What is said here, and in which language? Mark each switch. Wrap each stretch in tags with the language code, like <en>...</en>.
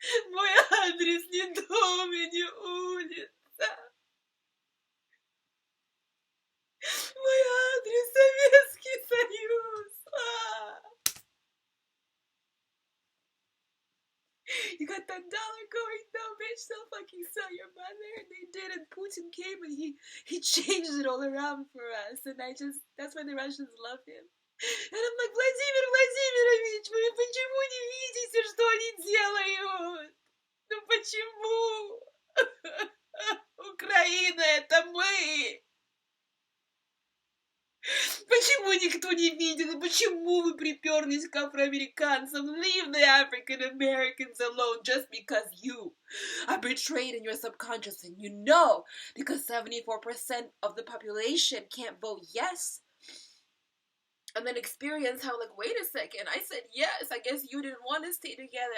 <ru>Мой адрес не дом и не улица. Мой адрес Советский Союз.</ru> <en>You got that dollar going though, bitch. They'll fucking sell your mother. And they did, and Putin came and he changed it all around for us. And that's why the Russians love him. And I'm like,</en> <ru>Владимир Владимирович, вы почему не видите, что они делают? Ну почему? Украина, это мы. Почему никто не видит? Почему вы приперлись к афроамериканцам?</ru> <en>Leave the African Americans alone just because you are betrayed in your subconscious, and you know, because 74% of the population can't vote yes. and then experience how, like, wait a second, I said yes, I guess you didn't want to stay together.</en>